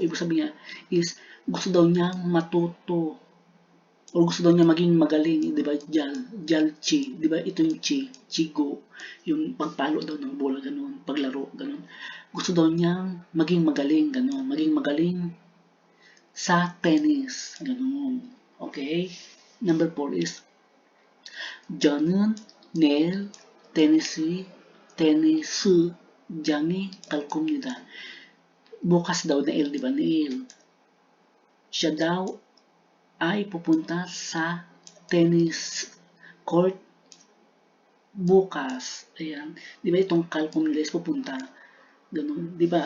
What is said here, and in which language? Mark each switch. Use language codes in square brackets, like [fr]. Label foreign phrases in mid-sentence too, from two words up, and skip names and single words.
[tl] Ibig sabihin niya is, gusto daw niya matuto o gusto daw niya maging magaling, di ba? Jalchi, di ba? Ito yung chigo, yung pagpalo daw ng bola, ganun, paglaro, ganun. Gusto daw niya maging magaling, ganun, maging magaling sa tennis, ganun. Okay? Number 4 is, [ko] 저는 내일 테니스 장에 갈 겁니다. [tl] Bukas daw Neil, di ba? Neil. Siya daw ay pupunta sa [en] tennis court [tl] bukas. Ayan. Di ba itong kalkom nila is pupunta? Ganun. Di ba?